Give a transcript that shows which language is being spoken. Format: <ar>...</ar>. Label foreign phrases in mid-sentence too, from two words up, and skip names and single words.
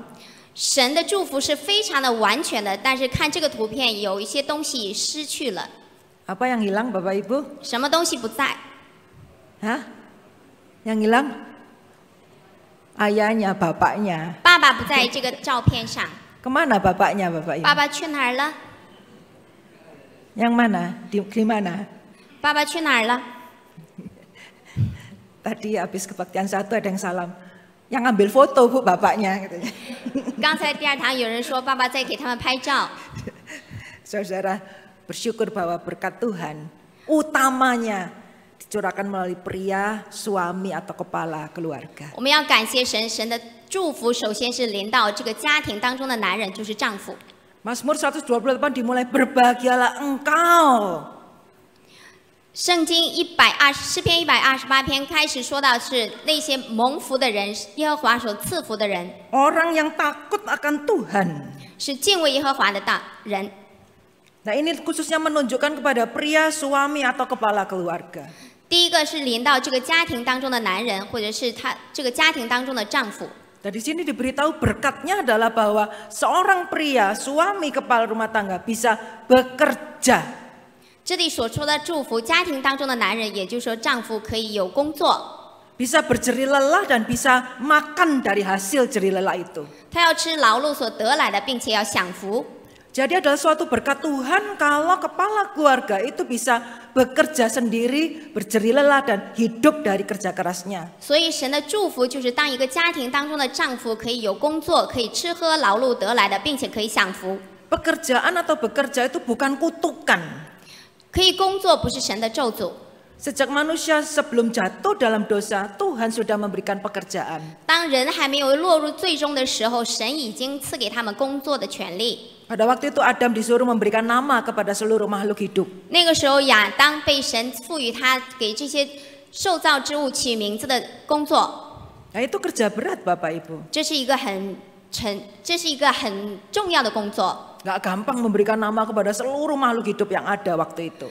<zh>神的祝福是非常的完全的，但是看这个图片，有一些东西失去了。</zh> <id>Apa yang hilang, Bapak Ibu?</id> <zh>什么东西不在？</zh> <id>Hah? Yang hilang? Ayahnya, bapaknya.</id> <zh>爸爸不在这个照片上，</zh> <id>Kemana bapaknya, Bapak Ibu?</id> <zh>爸爸去哪儿了？</zh> <id>Yang mana? Di mana?</id> <zh>爸爸去哪儿了？</zh> <id>Tadi habis kebaktian satu ada yang salam. Yang ambil foto, Bu, bapaknya. Katanya.</id> <zh>刚才第二堂有人说爸爸在给他们拍照，</zh> <id>Saudara bersyukur bahwa berkat Tuhan utamanya dicurahkan melalui pria, suami atau kepala keluarga.</id> <zh>我们要感谢神，神的祝福首先是临到这个家庭当中的男人，就是丈夫。</zh> <id>Mazmur 128 dimulai berbahagialah engkau.</id> <zh>圣经诗篇128篇开始说到是那些蒙福的人，耶和华所赐福的人，</zh> <id>Orang yang takut akan Tuhan.</id> <zh>是敬畏耶和华的人。</zh> <id>Nah, ini khususnya menunjukkan kepada pria, suami atau kepala keluarga.</id> <zh>第一个是临到这个家庭当中的男人，或者是他这个家庭当中的丈夫。</zh> <id>Dan di sini diberitahu berkatnya adalah bahwa seorang pria, suami kepala rumah tangga bisa bekerja.</id> <zh>这里所说的祝福，家庭当中的男人，也就是说丈夫可以有工作，</zh> <id>Bisa berjerih lelah dan bisa makan dari hasil jerih lelah itu.</id> <zh>他要吃劳碌所得来的，并且要享福。</zh> <id>Jadi adalah suatu berkat Tuhan kalau kepala keluarga itu bisa bekerja sendiri, berjerih lelah dan hidup dari kerja kerasnya.</id> <zh>所以神的祝福就是当一个家庭当中的丈夫可以有工作，可以吃喝劳碌得来的，并且可以享福。</zh> <id>Pekerjaan atau bekerja itu bukan kutukan.</id> <zh>可以工作不是神的咒诅。</zh> <id>Sejak manusia sebelum jatuh dalam dosa, Tuhan sudah memberikan pekerjaan.</id> <zh>当人还没有落入最终的时候，神已经赐给他们工作的权利。</zh> <id>Pada waktu itu Adam disuruh memberikan nama kepada seluruh makhluk hidup.</id> <zh>那个时候，亚当被神赋予他给这些受造之物起名字的工作，</zh> <id>Nah, itu kerja berat, Bapak Ibu.</id> <zh>这是一个很重要的工作。</zh> <id>Gak gampang memberikan nama kepada seluruh makhluk hidup yang ada waktu itu.</id>